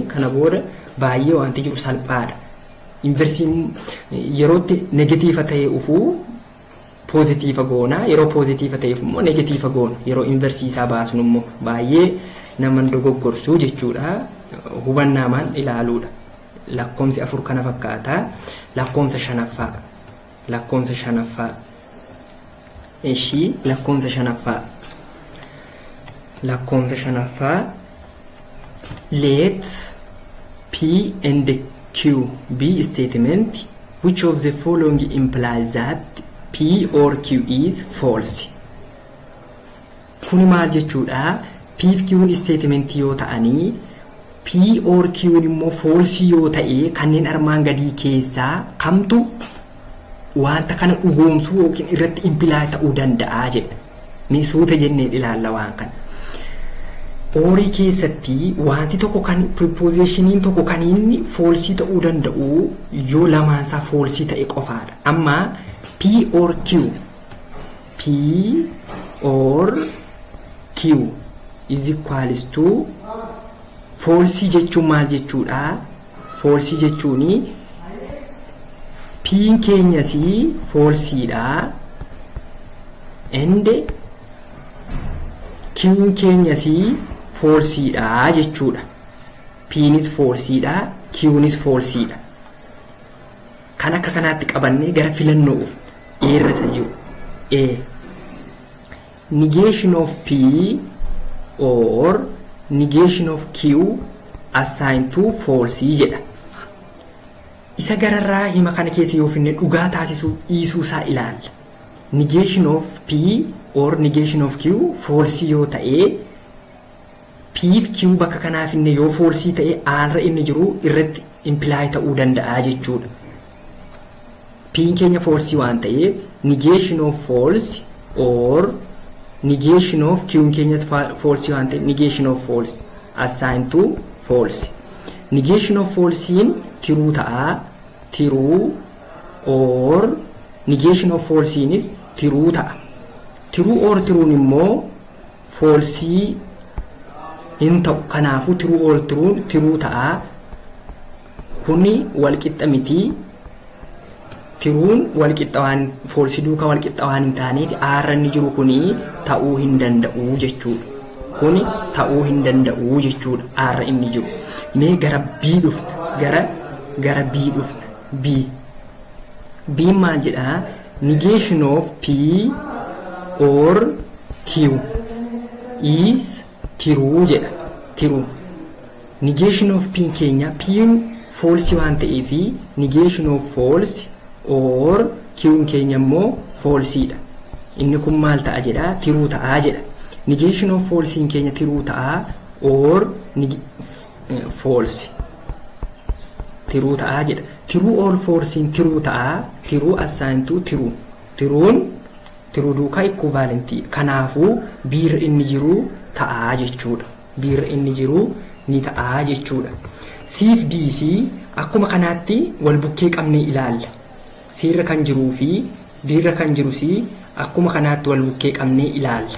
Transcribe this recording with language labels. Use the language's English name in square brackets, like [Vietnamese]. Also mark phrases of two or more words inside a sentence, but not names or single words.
[Oromo] Kana booda baay'ee wanti jiru salphaadha. Inversiin yerootti negative ta'ee ufuu positive goona yeroo positive ta'eef immoo negative goona yeroo inversii isaa baasnu immoo baay'ee nama dogoggorsu jechuudha. Hubannaamaan ilaaluudha. Lakkoomsi 4 kana fakkaata. Lakkoomsa 5ffaa lakkoomsa 5ffaa lakkoomsa 5ffaa lakkoomsa 5ffaa [English] let P and Q be statement which of the following implies that P or Q is false. [Oromo] Kuni maal jechuudha? P fi Q'n statement yoo ta'anii P or Q'n immoo false yoo ta'e kanneen armaan gadii keessaa kamtu wanta kana dhugoomsuu yookiin irratti imply ta'uu danda'a jedha. Mee suuta jennee ilaalla waan kana. Orii keessatti wanti tokko kan prepositionin tokko kan inni false ta'uu danda'u yoo lamaansaa false ta'e qofaadha. [English] Amma P or Q is equals to false [Oromo] jechuun maal jechuudha? False jechuuni P keenyas falseedha and Q keenyas falseedha jechuudha. P is falseedha, Q is falseedha. Kan akka kanaatti qabannee gara filannoof irra isa jiru. A. [English] Negation of P or negation of Q assigned to false jedha. [Oromo] Isa gararraa hima kana keessa yoo finne dhugaa taasisuu dhiisuu isaa ilaalla. [English] Negation of P or negation of Q false [Oromo] yoo ta'e P fi Q bakka kanaaf finne yoo false ta'e aanra inni jiru irratti imply ta'uu danda'a jechuudha. [English] P keenya false [Oromo] waan ta'eef [English] negation of false or negation of Q keenyas false [Oromo] waan ta'eef [English] negation of false assigned to false. Negation of false in true ta'a, true, or negation of false in is true ta'a. True or true immoo false [Oromo] in ta'u kanaafu [English] true or true ta'a. [Oromo] Kuni wal qixxa miti. tiruun wal qixxawaan false duuka wal qixxawaan hin taaneef r inni jiru kuni ta'uu hin danda'u jechuudha. Kuni ta'uu hin danda'u jechuudha r inni jiru. Mee gara b dhufna gara b dhufna b maal jedha? [English] Negation of p or q is true jedha. True. Negation of p keenya p false [Oromo] waan ta'eef [English] negation of false or q [Oromo] keenya immoo [English] false dha. [Oromo] Inni kun maal ta'a jedha? True ta'a jedha. [English] Negation of false [Oromo] keenya true ta'a or false true ta'a jedha. [English] True or false true ta'a. True assigned to true. [Oromo] True duukaa equivalent. Kanaafuu biirra inni jiru ta'a jechuudha. Biirra inni jiru ni ta'a jechuudha. Siif DC akkuma kanaatti wal bukkee qabnee ilaalla. Siirra kan jiruu fi biirra kan jirus akkuma kanaatti wal bukkee qabnee ilaalla.